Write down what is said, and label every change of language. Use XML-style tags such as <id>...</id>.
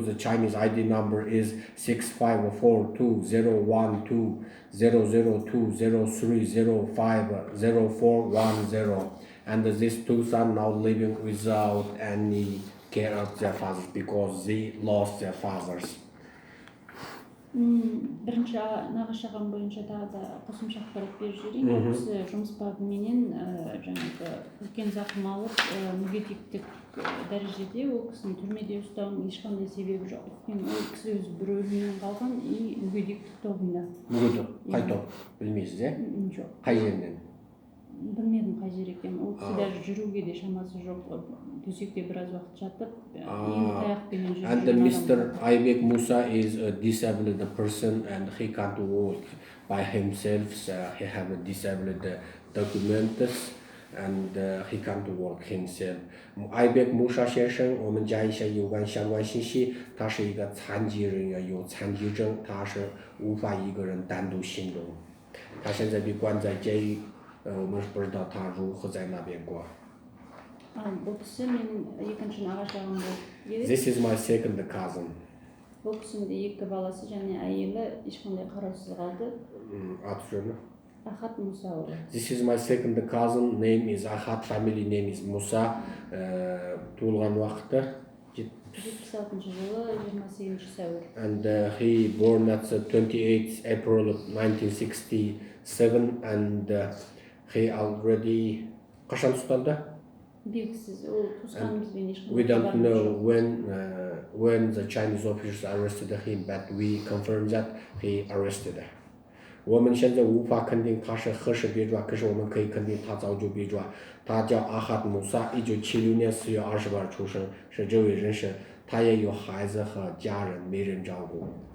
<en>The Chinese ID number is 6542-012-002-03050-0410. And these two sons now living without any care of their fathers because they lost their fathers.</en> <kk>Бірінші нағашы ағам бойынша тағы да қосымша ақпарат беріп жіберейін. Ол кісі жұмыс бабыменен жаңағы үлкен зақым алып, мүгедектік дәрежеде ол кісінің түрмеде ұстауының ешқандай себебі жоқ. Өйткені ол кісі өзі бір өлімнен қалған и мүгедектік тобында. Мүгедек қай топ білмейсіз, е? Жоқ. Қай жерден? Білмедім қай жер екенін. Ол кісі даже жүруге де шамасы жоқ. Төсекте біраз уақыт жатып, енді таяқпенен жүрген.</kk> <en>And Mr. Aybek Musa is a disabled person and he can't walk by himself. So he have a disabled documents and he can't walk himself.</en> <zh>Aybek Musa 先生，我们讲一下有关相关信息。他是一个残疾人，有残疾证，他是无法一个人单独行动。他现在被关在监狱，我们不知道他如何在那边过。</zh> <kk>бұл кісі менің екінші нағашы ағам болып еді.</kk> <en>This is my second cousin.</en> <kk>Бұл кісінің де екі баласы және әйелі ешқандай қараусыз қалды. Аты жөні? Ахат Мусаұлы.</kk> <en>This is my second cousin. Name is Ahad. Family name is Musa.</en> <kk>Туылған уақыты 76 жылы 28 сәуір.</kk> <en>And he born at the 28th April of 1967 and he already</en> <kk>қашан ұсталды? Белгісіз, ол туысқанымызбен ешқандай.</kk> <en>We don't know when the Chinese officers arrested him, but we confirm that he arrested.</en> <zh>我们现在无法肯定他是何时被抓，可是我们可以肯定他早就被抓。他叫阿哈姆萨，1976年4月28日出生，是这位人士，他也有孩子和家人，没人照顾。</zh>